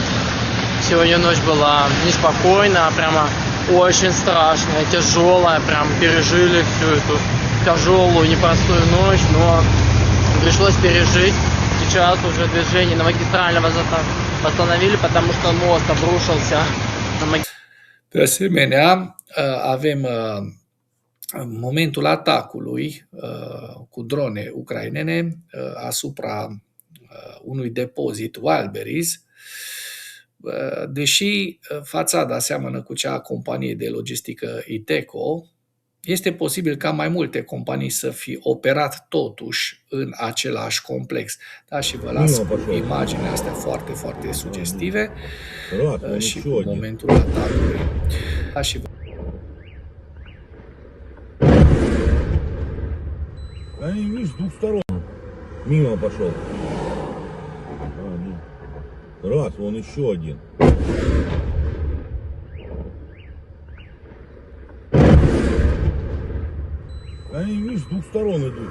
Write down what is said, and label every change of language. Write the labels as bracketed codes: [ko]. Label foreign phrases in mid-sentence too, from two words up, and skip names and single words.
[ru] Сегодня ночь была неспокойная, прямо очень страшная, тяжелая. Прям пережили всю эту тяжелую, непростую ночь, но пришлось пережить. Сейчас уже движение на магистральном восстановили, потому что мост обрушился. [ro] De asemenea, avem momentul atacului cu drone ucrainene asupra unui depozit Wildberries, deși fațada seamănă cu cea a companiei de logistică Iveco, este posibil ca mai multe companii să fi operat totuși în același complex. Da, și vă las imaginea astea foarte, foarte sugestive și cu momentul atacului. Da, și [ru] Они, видишь, с двух сторон. Мимо пошел. Раз, вон еще один. Они, видишь, с двух сторон идут.